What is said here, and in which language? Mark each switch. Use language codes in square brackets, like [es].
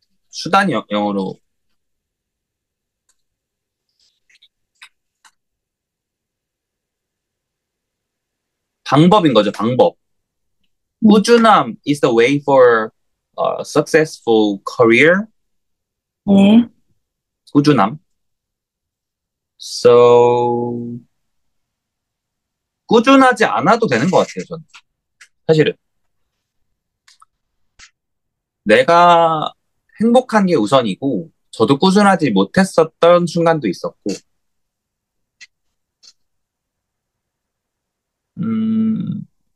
[ko] 수단이 영어로 방법인 거죠, 방법. 네. 꾸준함 [en] is the way for a successful career. [ko] 네. 꾸준함. So, 꾸준하지 않아도 되는 것 같아요, 저는. 사실은. 내가 행복한 게 우선이고, 저도 꾸준하지 못했었던 순간도 있었고, 음,